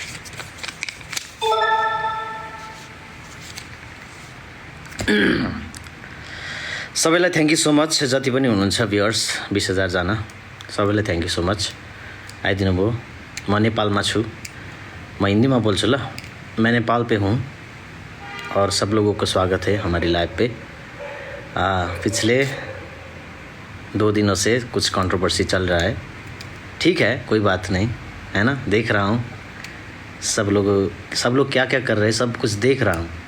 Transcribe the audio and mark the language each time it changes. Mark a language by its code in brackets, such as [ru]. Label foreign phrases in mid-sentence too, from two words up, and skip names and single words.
[ne] सबैलाई [en] thank you so much. [ne] जति पनि हुनुहुन्छ भ्युअर्स 20,000 जना, सबैलाई [en] thank you so much. [ne] आइदिनु भयो. म नेपालमा छु. म [hi] हिंदी में [ne] बोल्छु ल. [hi] मैं नेपाल पे हूँ और सब लोगों को स्वागत है हमारी लाइव पे. पिछले 2 दिनों से कुछ कंट्रोवर्सी चल रहा है. ठीक है, कोई बात नहीं, है ना. देख रहा हूँ सब लोग क्या क्या कर रहे हैं, सब कुछ देख रहा हूँ.